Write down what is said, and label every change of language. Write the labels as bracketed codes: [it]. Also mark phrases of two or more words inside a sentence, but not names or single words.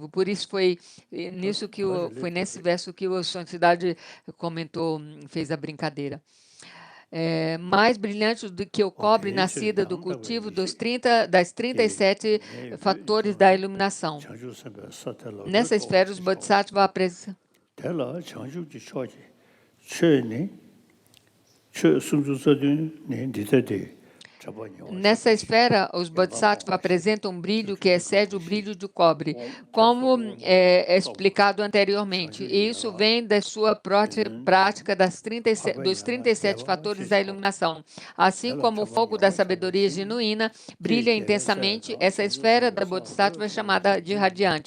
[pt] Por isso foi nesse verso que a Santidade comentou, fez a brincadeira. Mais brilhante do que o cobre nascida do cultivo das 37 fatores da iluminação. Nessa esfera, os Bodhisattvas apresentam [bo] Tela chanju ji choji che ni che sumju sadun ni ditade. [pt] Nessa esfera, os Bodhisattvas apresentam um brilho que excede o brilho do cobre, como explicado anteriormente. E isso vem da sua prática dos 37 fatores da iluminação. Assim como o fogo da sabedoria genuína brilha intensamente, essa esfera da Bodhisattva é chamada de radiante.